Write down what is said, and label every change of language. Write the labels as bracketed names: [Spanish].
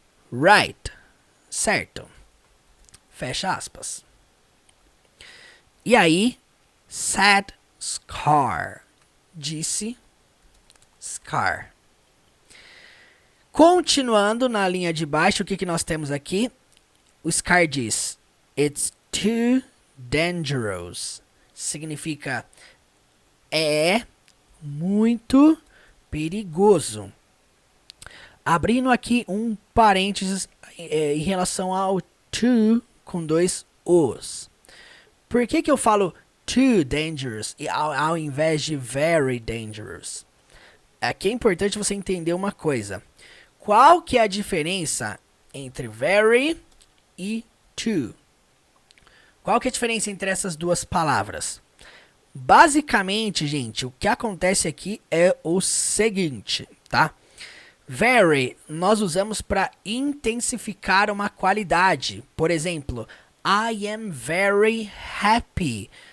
[English] Right, [Portuguese] certo. Fecha aspas. E aí, [English] said Scar, [Portuguese] disse Scar. Continuando na linha de baixo, o que nós temos aqui? O Scar diz, [English] it's too dangerous. [Portuguese] Significa é muito perigoso. Abrindo aqui um parênteses em relação ao to com dois os. Por que eu falo [English] too dangerous [Portuguese] ao invés de [English] very dangerous. [Portuguese] Aqui é importante você entender uma coisa. Qual que é a diferença entre very e too? Qual que é a diferença entre essas duas palavras? Basicamente, gente, o que acontece aqui é o seguinte, tá? Very, nós usamos para intensificar uma qualidade. Por exemplo, [English] I am very happy.